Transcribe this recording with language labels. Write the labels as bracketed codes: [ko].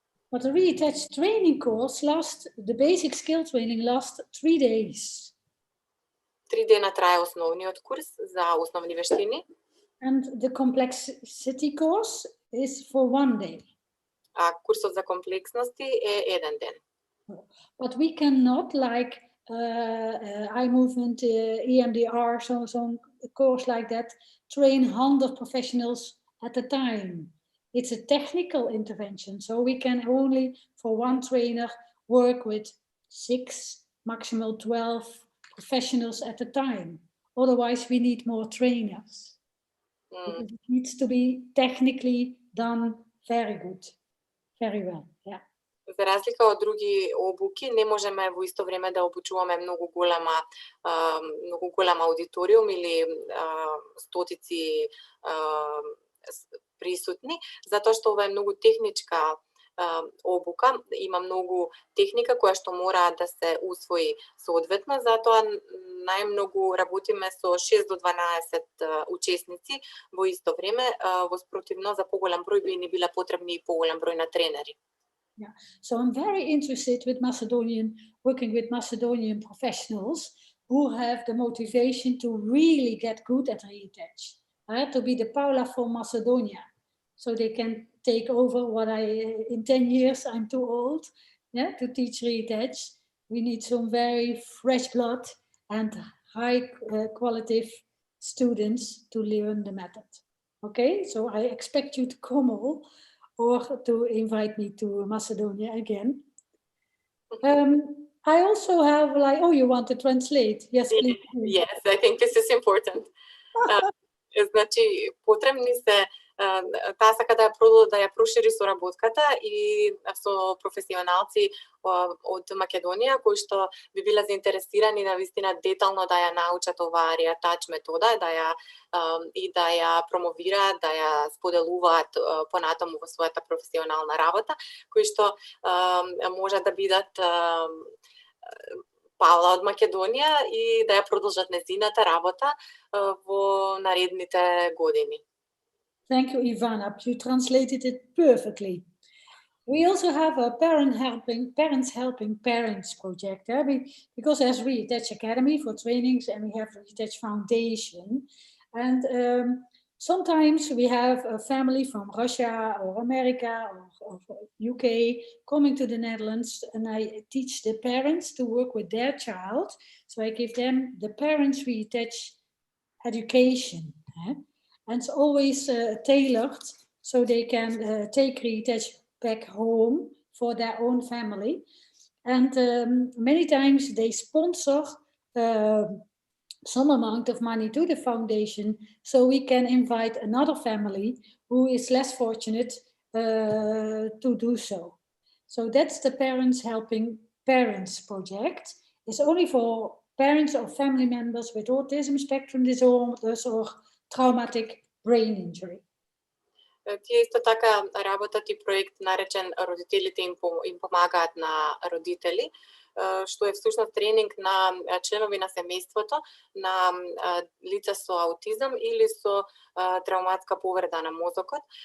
[en] But the Riatach training course the basic skill training lasts 3 days. [mk] 3 дена трае основниот курс за основни вештини. [en] And the complexity course is for 1 day. [mk] А курсот за комплексности е 1 ден. [en] But we cannot, like eye movement, EMDR, so a course like that, train 100 professionals at a time. it's a technical intervention. So we can only, for one trainer, work with 6, maximal 12 professionals at a time. Otherwise, we need more trainers. Because it needs to be technically done very good, very well. Yeah. [mk] За разлика од други обуки, не можеме во исто време да обучуваме многу голем аудиториум или стотици присутни, затоа што ова е многу техничка обука, има многу техника која што мора да се усвои соодветно, затоа најмногу работиме со 6 до 12 учесници во исто време, во спротивно за поголем број би ни биле потребни и поголем број на тренери. [en] Yeah. So I'm very interested with working with Macedonian professionals who have the motivation to really get good at Riatach, to be the Paula from Macedonia. So they can take over what in 10 years, I'm too old, to teach Riatach. We need some very fresh blood and high qualitative students to learn the method. Okay, so I expect you to come all, or to invite me to Macedonia again. I also have you want to translate? Yes, please. Yes, I think this is important. [mk] Значи, потребни се таа сака да ја прошири соработката и со професионалци од Македонија кои што би биле заинтересирани на вистина детално да ја научат оваа Риатач метода, да ја промовираат, да ја споделуваат понатаму во својата професионална работа, кои што може да бидат Паула од Македонија и да ја продолжат нејзината работа во наредните години. [en] Thank you, Ivana. You translated it perfectly. We also have a Parents Helping Parents project, because there's Riatach Academy for trainings and we have Riatach Foundation. And sometimes we have a family from Russia or America or UK coming to the Netherlands, and I teach the parents to work with their child. So I give them the parents Riatach education. And it's always tailored so they can take Riatach back home for their own family. And many times they sponsor some amount of money to the foundation so we can invite another family who is less fortunate to do so. So that's the Parents Helping Parents project. It's only for parents or family members with autism spectrum disorders or traumatic brain injury. [mk] Тие исто така работат и проект наречен Родителите им помагаат на родители, што е всушност тренинг на членови на семејството на лица со аутизам или со травматска повреда на мозокот.